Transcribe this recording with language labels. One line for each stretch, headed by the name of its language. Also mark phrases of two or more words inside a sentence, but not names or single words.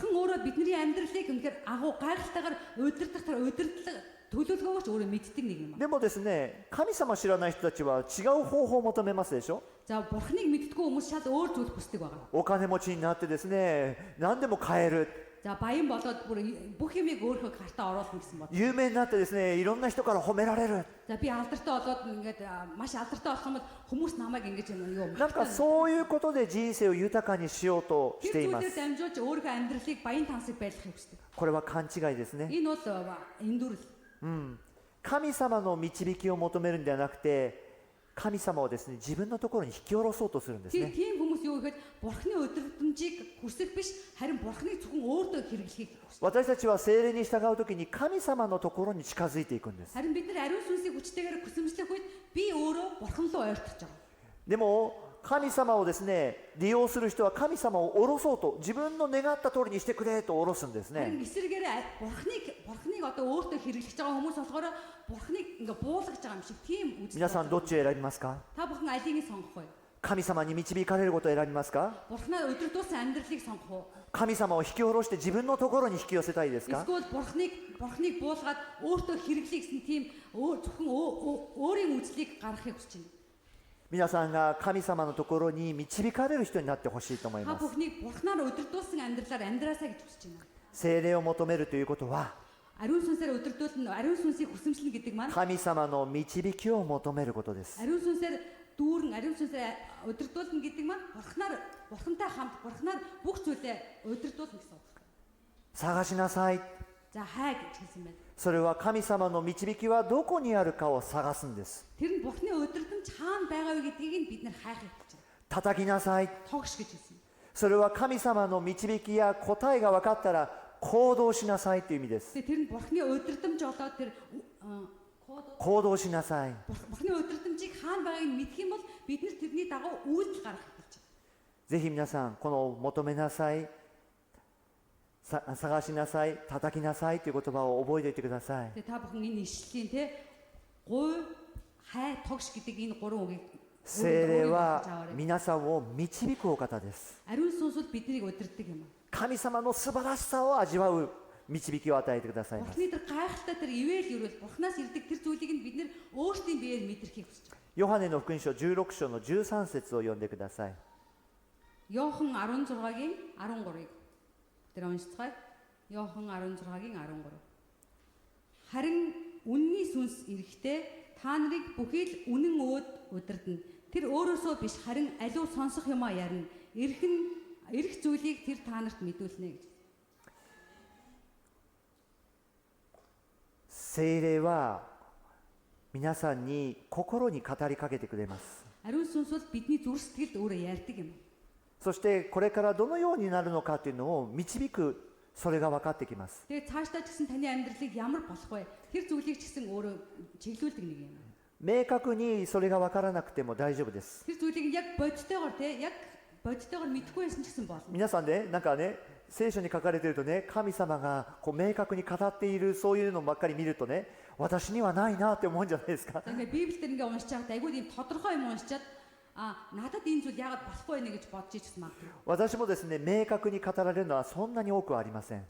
Mongolian: Бурхан өөрөө бидний амьдралыг үнэхээр агуу гайхалтайгаар удирдах тэр удирдлага төлөвлөгөөгөөч өөрөө мэддэг нэг юм.
Japanese: でもですね、神様を知らない人たちは違う方法を求めますでしょ。
Mongolian: За бурханыг мэддэггүй хүмүүс шал өөр зүйл хүсдэг байгаа.
Japanese: お金持ちになってですね、何でも買える。
Mongolian: За баян болоод бүх юмыг өөрийнхөө картаа оруулах гэсэн бод.
Japanese: 有名になってですね、いろんな人から褒められる。
Mongolian: За би алдартай болоод ингээд маш алдартай болох юм бол хүмүүс намайг ингэж юу
Japanese: なんかそういうことで人生を豊かにしようとしていま
Mongolian: тэр
Japanese: す。
Mongolian: зүйлээр дамжуулж өөрийнхөө амьдралыг баян тансаг байлгахыг хүсдэг.
Japanese: これは勘違いですね。
Mongolian: Энэ бол эндүрэл.
Japanese: 神様の導きを求めるんではなくて、神様をですね、自分のところに引き下ろそうとするんですね。
Mongolian: Тийм хүмүүс юу гэхэд бурхны өдөртөмжийг хүсэх биш харин бурхныг зөвхөн өөртөө хэрэглэхийг хүсдэг.
Japanese: 私たちは聖霊に従うときに神様のところに近づいていくんです。
Mongolian: Харин бид нар ариун сүнсийг хүчтэйгээр хүсэмжлэх үед би өөрөө бурхан руу ойртож байгаа.
Japanese: でも神様をですね、利用する人は神様を下ろそうと、自分の願った通りにしてくれと下ろすんですね。
Mongolian: Харин эсрэгээрээ бурхныг одоо өөртөө хэрэглэж байгаа хүмүүс болохоор бурхныг ингээ буулгаж байгаа юм шиг тийм үзэл.
Japanese: 皆さんどっちを選びますか？
Mongolian: Та бүхэн алийг сонгох вэ?
Japanese: 神様に導かれることを選びますか？
Mongolian: Бурхнаа өдөртөөсөн амьдралыг сонгох уу?
Japanese: 神様を引き下ろして自分のところに引き寄せたいですか？
Mongolian: Эсвэл бурхныг буулгаад өөртөө хэрэглэе гэсэн тийм зөвхөн өөрийн үзлийг гаргахыг хүсэж байна.
Japanese: 皆さんが神様のところに導かれる人になってほしいと思い
Mongolian: Та
Japanese: ます。
Mongolian: бүхнийг бурхнаар өдөртөөсөн амьдралаар амьдраасаа гэж хүсэж байна.
Japanese: 聖霊を求めるということは
Mongolian: Ариун сүнсээр өдөртөөлн, ариун сүнсийг хүсэмжлэн гэдэг маань
Japanese: 神様の導きを求めることです。
Mongolian: ариун сүнсээр дүүрэн, ариун сүнсээр өдөртөөлн гэдэг маань бурхантай хамт бурхнаар бүх зүйлээ өдөртөөлнө гэсэн үг.
Japanese: 探しなさい。
Mongolian: За хай гэж хэлсэн байна.
Japanese: それは神様の導きはどこにあるかを探すんです。
Mongolian: Тэр нь бурхны өдөртөмж хаана байгаа вэ гэдгийг бид нар хайхыг гэж байна.
Japanese: 叩きなさい。
Mongolian: Тогш гэж хэлсэн.
Japanese: それは神様の導きや答えが分かったら行動しなさいという意味です。
Mongolian: Тэгээ тэр нь бурхны өдөртөмж болоод тэр
Japanese: 行動しなさい。
Mongolian: бурхны өдөртөмжийг хаана байгааг нь мэдэх юм бол бид нар тэрний дагуу үйлдэл гаргахыг гэж байна.
Japanese: ぜひ皆さんこの求めなさい、探しなさい、叩きなさいという言葉を覚えておいてください。
Mongolian: Тэгээ та бүхэн энэ ишлэлийн те гуй хай тогш гэдэг энэ гурван үгийг
Japanese: 聖霊は皆さんを導くお方です。
Mongolian: ариун сүнс бол биднийг удирддаг юм.
Japanese: 神様の素晴らしさを味わう導きを与えてくださいます。
Mongolian: Бурхны тэр гайхалтай тэр ивэл өрөөл бурхнаас ирдэг тэр зүйлийг нь бид нэр өөрсдийн биеэр мэдрэхийг хүсэж байна.
Japanese: ヨハネの福音書16章の13節を読んでください。
Mongolian: Йохан 16-гийн 13-ыг тэр уншицгаая. Йохан 16-гийн 13. Харин үнний сүнс ирэхдээ та нарыг бүхий л үнэн өөд удирдна. Тэр өөрөөсөө биш харин аливаа сонсох юмаа ярина. Ирэх зүйлийг тэр та нарт мэдүүлнэ гэж.
Japanese: 聖霊は皆さんに心に語りかけてくれます。
Mongolian: Ариун сүнс бол бидний зүрх сэтгэлд өөрөө ярьдаг юм.
Japanese: そしてこれからどのようになるのかというのを導く、それが分かってきます。
Mongolian: Тэгээ цаашдаа ч гэсэн таны амьдралыг ямар болох вэ? Тэр зүйлийг ч гэсэн өөрөө чиглүүлдэг нэг юм.
Japanese: 明確にそれが分からなくても大丈夫です。
Mongolian: Тэр зүйлийг яг бодтойгоор мэдхгүй байсан ч гэсэн болно.
Japanese: 皆さんね、なんかね、聖書に書かれているとね、神様がこう明確に語っているそういうのばっかり見るとね、私にはないなって思うんじゃないですか。
Mongolian: Тэгээ Библиэлд ингээ уншиж байгаад айгүй тийм тодорхой юм уншичаад надад энэ зүйл яагаад болохгүй нэ гэж бодож ичсэн магадгүй.
Japanese: 私もですね、明確に語られるのはそんなに多くはありません。